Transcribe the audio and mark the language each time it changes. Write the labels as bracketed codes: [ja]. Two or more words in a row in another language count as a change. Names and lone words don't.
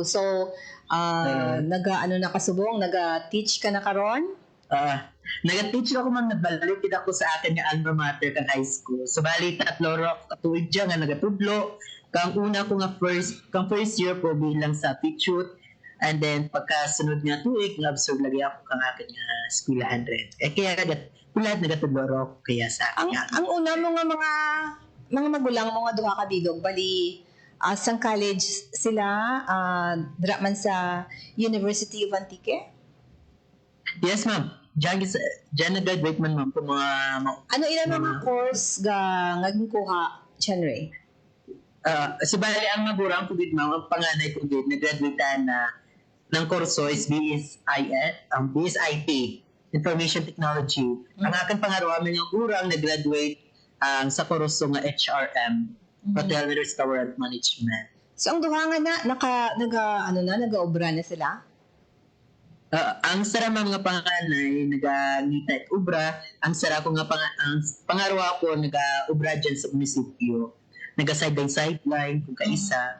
[krj] So, nakasubong, nag-teach ka na karon? Nag-teach ako ma'am, nagbalik ako sa akin nga [en] alma mater [krj] kang high school. So, bali, 3 katuig dyan nga nagatudlo. Kang una ko nga [en] first year [krj] ko bilang sa teacher. [en] And then, [krj] pagkasunod nga tuig, nga-absorb lagi ako kang akin nga eskwelahan rin. Kaya nagatudlo ako kaya sa akin. Ang una mo nga mga magulang mo nga duha ka bidog, bali, sang college sila, dra man sa University of Antique? [en] Yes, ma'am. [krj] Diyan nag-graduate man, ma'am, kung mga... Ano ilan mga course nga kuha, John Ray? So, bali, ang magurang ko din, ma'am, ang panganay ko din, nag-graduate na ng kurso is BSIT, [en] Information Technology. [krj] Ang aking pangarawa, may urang nag-graduate sa kurso nga HRM, [en] Hotel and Restaurant Management. [krj] So, ang duha nga nag-obra na sila? Ang sara mga panganay nagangita at ubra, ang sara ko nga ang pangarwa ko nag-ubra dyan sa munisipyo. Naga-sideline kung kaisa.